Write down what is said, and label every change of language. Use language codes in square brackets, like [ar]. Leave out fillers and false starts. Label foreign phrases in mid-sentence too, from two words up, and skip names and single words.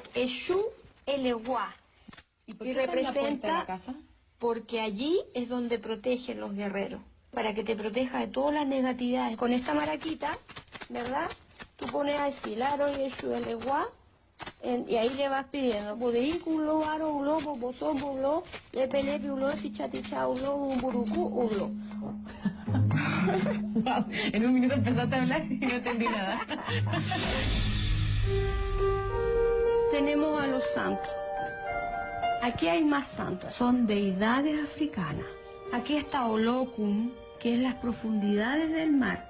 [es] Eshu Eleguá. ¿Y por qué representa la casa? Porque allí es donde protegen los guerreros, para que te proteja de todas las negatividades. Con esta maraquita, ¿verdad? Tú pones así, Laro y Eshu Eleguá, y ahí le vas pidiendo, [luq] Budeiculo, Aro, Ulo, Bobosón, Bulo, Lepelepi, Ulo, Tichaticha, Ulo, Umburuku, Ulo. [es] Wow, en un minuto empezaste a hablar y no entendí nada. Tenemos a los santos. Aquí hay más santos, son deidades africanas. Aquí está Olokun, que es las profundidades del mar.